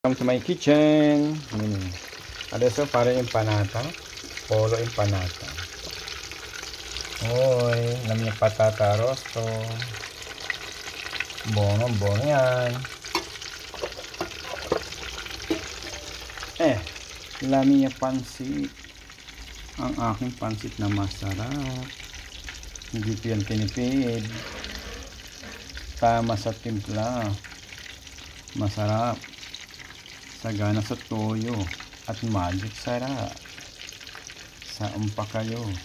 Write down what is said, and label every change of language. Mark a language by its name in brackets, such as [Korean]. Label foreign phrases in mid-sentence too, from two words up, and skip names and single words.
[English] Welcome to my kitchen. [Italian] Adesso fare impanata, pollo impanata. Hoy, la mia patata arrosto. Buono, buono yan. La mia pansit. [Filipino] Ang aking pansit na masarap. Hindi ko yan tinipid. Tama sa timpla. Masarap. Sagana sa toyo. At magic sarap. Saan pa kayo?